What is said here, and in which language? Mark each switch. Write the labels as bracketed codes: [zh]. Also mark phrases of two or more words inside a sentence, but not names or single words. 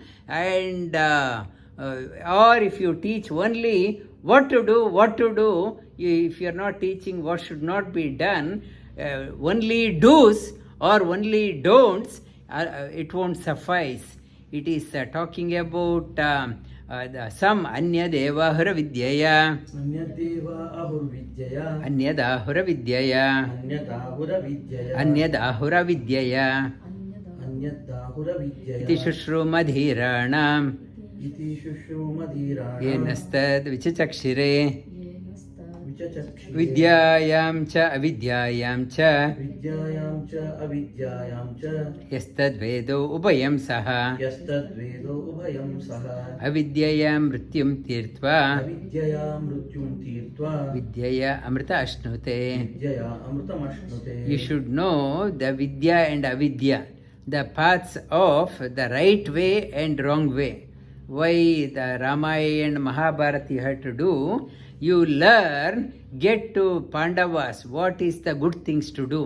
[en] And or if you teach only what to do, if you are not teaching what should not be done, only do's or only don'ts, it won't suffice. It is talking about some [sa] अन्यदेवाहुर विद्यया. अन्यदेव आहुर् विद्यया. अन्यदाहुर विद्यया. अन्यदाहुर विद्यया. अन्यदाहुर विद्यया. अन्यदाहुर विद्यया. इति शुश्रुमधीराणाम्. इति शुश्रुमधीराणाम्. येनस्तद् विचचक्षिरे. विचचक्षिरे. विद्यायं च अविद्यायं च. विद्यायं च अविद्यायं च. यस्तद् वेदो उभयं सह. यस्तद् वेदो उभयं सह. अविद्यायं मृत्युं तीर्त्वा. अविद्यया मृत्युं तीर्त्वा. विद्यया अमृत अश्नुते. विद्यया अमृतम् [en] You should know the vidya and avidya, the paths of the right way and wrong way. Why the Ramayana and Mahabharata you have to do? You learn, get to Pandavas, what is the good things to do.